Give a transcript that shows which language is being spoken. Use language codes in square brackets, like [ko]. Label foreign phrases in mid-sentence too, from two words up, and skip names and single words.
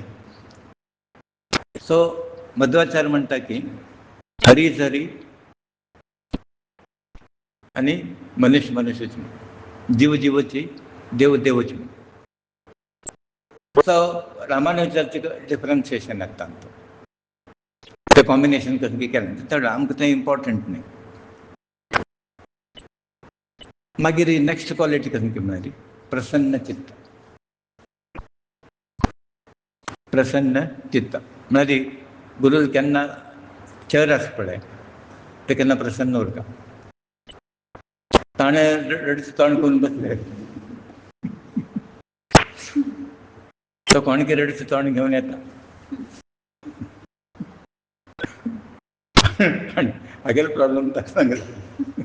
[kok] सो मध्वाचार्य म्हणटा की हरी इज हरी आनी मनुष्य मनुष्यची, जीव जीवची, देव देवची. सो रामानुजाचें डिफरन्सिएशन येता तें कॉम्बिनेशन कसं केलें चड आमकां तें इम्पॉर्टंट न्ही. मागीर [en] next quality [kok] कसं की म्हळ्यार प्रसन्न चित्त. प्रसन्न चित्त म्हळ्यार गुरू केन्ना चर आसा पळय ते केन्ना प्रसन्न उरता. ताणें रडीचं तोंड करून बसले, तो कोणगे रडीचं तोंड घेवन येता. हागेलो प्रॉब्लेम ताका सांगला.